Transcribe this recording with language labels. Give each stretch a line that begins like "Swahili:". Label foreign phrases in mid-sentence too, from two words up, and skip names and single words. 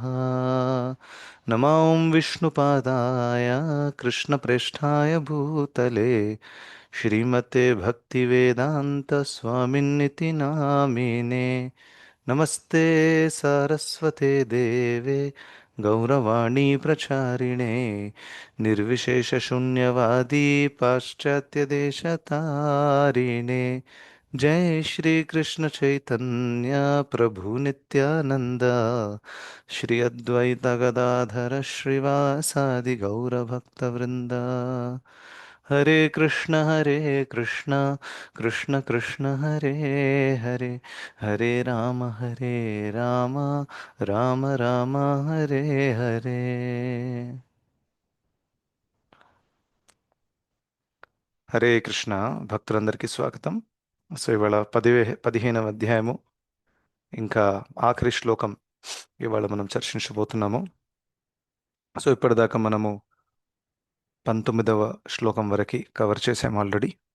Sanskrit: నమో విష్ణుపాదాయ కృష్ణప్రేష్ఠాయ భూతలే శ్రీమతే భక్తివేదాంత స్వామిన్నితి నామినే. నమస్తే సారస్వతే దేవే గౌరవాణీ ప్రచారిణే निर्विशेषशून्यवादी पाश्चात्यदेशतारिणे. जय श्री कृष्ण चैतन्य प्रभु नित्यानंद श्री अद्वैत गदाधर श्रीवासादि गौरभक्तवृंद. हरे कृष्ण कृष्ण कृष्ण हरे हरे, हरे राम राम राम हरे हरे.
Telugu: హరే కృష్ణ భక్తులందరికీ స్వాగతం. సో ఇవాళ 15వ అధ్యాయము, ఇంకా ఆఖరి శ్లోకం ఇవాళ మనం చర్చించబోతున్నాము. సో ఇప్పటిదాకా మనము 19వ శ్లోకం వరకు కవర్ చేసాము ఆల్రెడీ.